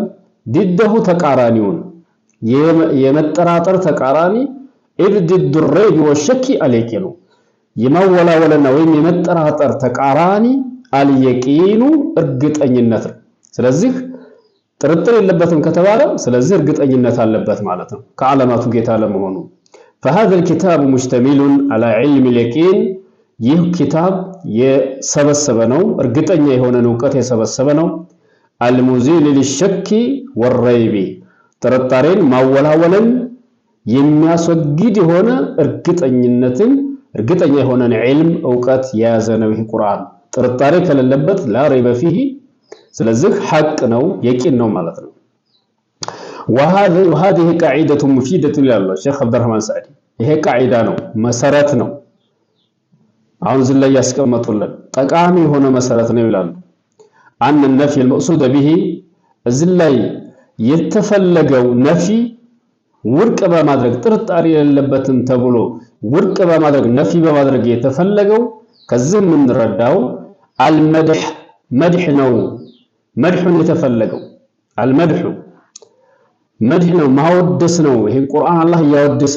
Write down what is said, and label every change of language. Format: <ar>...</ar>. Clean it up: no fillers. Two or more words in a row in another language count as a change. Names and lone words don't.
<am>ዲደሁ ተቃራኒውን የመጠራጠር ተቃራኒ</am> <ar>ضد ريب وشك اليقين</ar> <am>የማወላወልና ወይም የመጠራጠር ተቃራኒ አልየቂኑ እርግጠኝነት ነው። ስለዚህ ጥርጥር የለበትም ከተባለ ስለዚህ እርግጠኝነት አለበት ማለት ነው ከዓለማቱ ጌታ ለመሆኑ።</am> <ar>فهذا الكتاب مشتمل على علم اليقين</ar> <am>ይህ ኪታብ የሰበሰበ ነው፣ እርግጠኛ የሆነን እውቀት የሰበሰበ ነው።</am> <ar>المزيل للشك والريب</ar> <am>ጥርጣሬን ማወላወልን የሚያስወግድ የሆነ እርግጠኝነትን እርግጠኛ የሆነን ዒልም እውቀት የያዘ ነው ይህ ቁርአን። ጥርጣሬ ከሌለበት</am> <ar>لا ريب فيه</ar> <am>ስለዚህ ሐቅ ነው የቂን ነው ማለት ነው።</am> <ar>وهذه قاعدة مفيدة</ar> <am>ይላሉ ሼኽ አብዱራህማን ሰዕዲ። ይሄ ቃዒዳ ነው መሰረት ነው። አሁን እዚህ ላይ ያስቀመጡልን ጠቃሚ የሆነ መሰረት ነው ይላሉ።</am> <ar>النفي المقصود به</ar> <am>እዚህ ላይ የተፈለገው ነፊ ውድቅ በማድረግ ጥርጣሬ የሌለበትም ተብሎ ውድቅ በማድረግ ነፊ በማድረግ የተፈለገው ከዚህ የምንረዳው</am> <ar>المدح مدح</ar> <am>ነው። መድሁን የተፈለገው</am> <ar>المدح مدح</ar> <am>ነው ማወደስ ነው። ይሄን ቁርአን አላህ እያወደሰው</am>